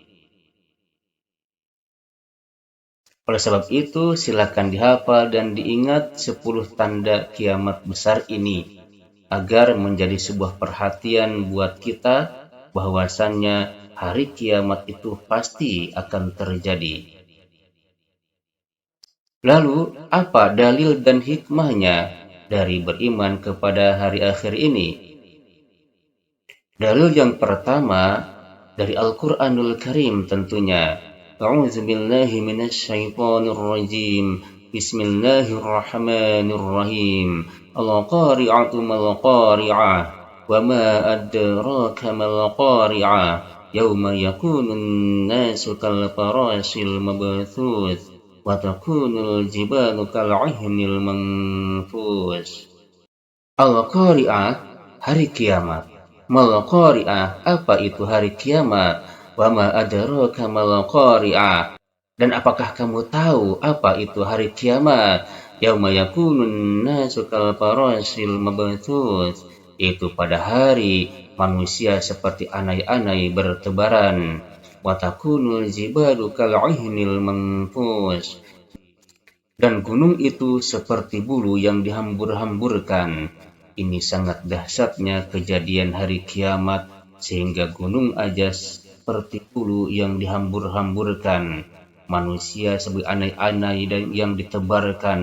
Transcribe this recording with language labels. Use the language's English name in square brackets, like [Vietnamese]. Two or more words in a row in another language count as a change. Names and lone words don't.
[Indonesian] Oleh sebab itu, silakan dihafal dan diingat 10 tanda kiamat besar ini, agar menjadi sebuah perhatian buat kita bahwasannya hari kiamat itu pasti akan terjadi. Lalu, apa dalil dan hikmahnya dari beriman kepada hari akhir ini? Dalil yang pertama dari Al-Quranul Karim tentunya. [Arabic] أعوذ بالله من الشيطان الرجيم. بسم الله الرحمن الرحيم. القارعة ما القارعة وما أدراك ما القارعة. يوم يكون الناس كالفراش المبثوث. وتكون الجبال كالعهن المنفوش. [Indonesian] Al-qari'ah, hari kiamat. [Arabic] ما القارعة, [Indonesian] apa itu hari kiamat? [Arabic] وما أدراك ما القارعة, [Indonesian] dan apakah kamu tahu apa itu hari kiamat? [Arabic] يوم يكون الناس كالفراش المبثوث, [Indonesian] itu pada hari manusia seperti anai-anai bertebaran. [Arabic] وتكون الجبال كالعهن المنفوش. [Indonesian] Dan gunung itu seperti bulu yang dihambur-hamburkan. Ini sangat dahsyatnya kejadian hari kiamat, sehingga gunung aja seperti bulu yang dihambur-hamburkan. Manusia sebagai anai-anai dan yang ditebarkan.